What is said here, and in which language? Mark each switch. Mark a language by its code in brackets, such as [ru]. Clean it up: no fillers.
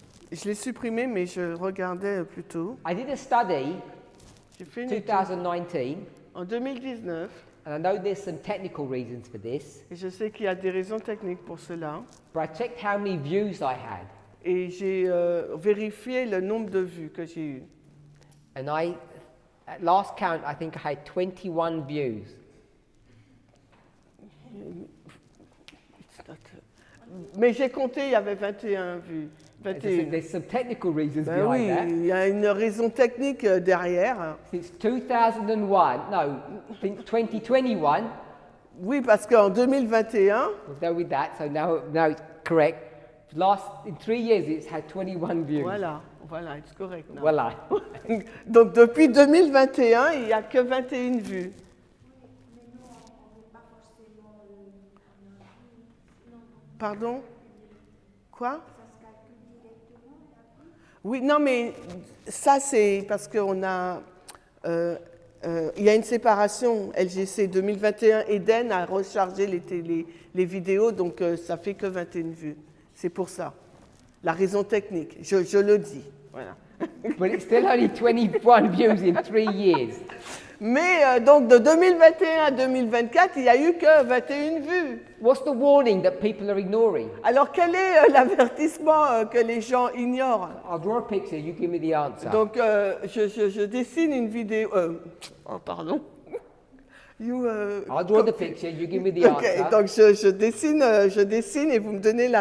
[fr] Je l'ai supprimé, mais je regardais plutôt. [en] I did a study, [fr] J'ai fait une étude [en] 2019, [fr] en 2019, [en] and I know there's some technical reasons for this, [fr] et je sais qu'il y a des raisons techniques pour cela. [en] but I checked how many views I had. [fr] Et j'ai vérifié le nombre de vues que j'ai eues. [en] And at last count, I think I had 21 views. [fr] Mais j'ai compté, il y avait 21 vues. 21. [en] There's some technical reasons [fr] Ben [en] behind [fr] oui, [en] that. [fr] il y a une raison technique derrière. [en] Since 2001, no, I think 2021, [fr] Oui, parce qu'en 2021, [en] we'll go with that, so now it's correct. In 3 years, it's had 21 views. [fr] voilà, c'est correct. [en] now. [fr] Voilà. Donc depuis 2021, il n'y a que 21 vues. Pardon? Quoi? Oui, non, mais ça c'est parce qu'on a il y a une séparation. LGC 2021, Eden a rechargé les vidéos, donc ça fait que 21 vues. C'est pour ça. La raison technique, je le dis. Voilà. [en] But it's still only 21 views in 3 years. [fr] Mais donc de 2021 à 2024, il n'y a eu que 21 vues. [en] What's the warning that people are ignoring? [fr] Alors quel est l'avertissement que les gens ignorent? [en] I'll draw a picture, you give me the answer. [fr] Donc je dessine une vidéo. Oh pardon. [en] I'll draw the picture, you give me the [fr] Ok, [en] answer. [fr] donc je dessine et vous me donnez la